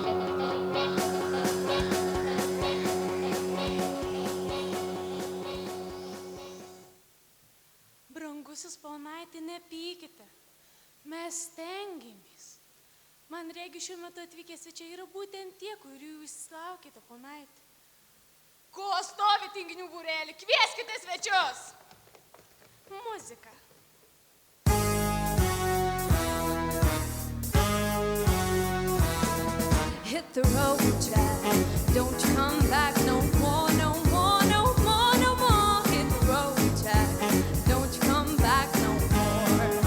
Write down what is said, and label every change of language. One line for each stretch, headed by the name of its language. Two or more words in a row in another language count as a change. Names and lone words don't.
Lithuanian: Brangusis ponaitė, nepykite. Mes stengiamės. Man regi šiuo metu atvykę svečiai yra būtent tie, kurių jūs laukite, ponaitė. Ko stovi tinginių būrelį? Kvieskite svečius! Muzika.
English: Hit the road, Jack. Don't you come back no more, no more, no more, no more. Hit the road, Jack. Don't you come back no more.